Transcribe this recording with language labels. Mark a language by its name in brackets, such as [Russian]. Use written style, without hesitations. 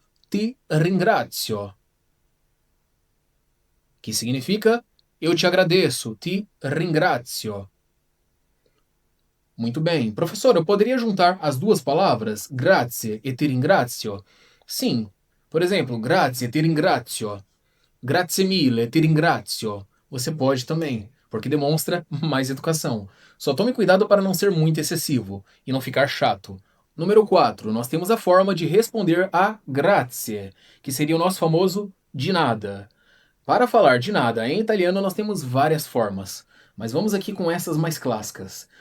[Italian] Ti ringrazio, [Portuguese] que significa eu te agradeço. [Italian] Ti ringrazio. [Portuguese] Muito bem. Professor, eu poderia juntar as duas palavras, grazie e [Italian] ti ringrazio? [Portuguese] Sim. Por exemplo, [Italian] grazie, ti ringrazio. Grazie mille, ti ringrazio. [Portuguese] Você pode também, porque demonstra mais educação. Só tome cuidado para não ser muito excessivo e não ficar chato. Número 4, nós temos a forma de responder a grazie, que seria o nosso famoso de nada. Para falar de nada em italiano, nós temos várias formas, mas vamos aqui com essas mais clássicas.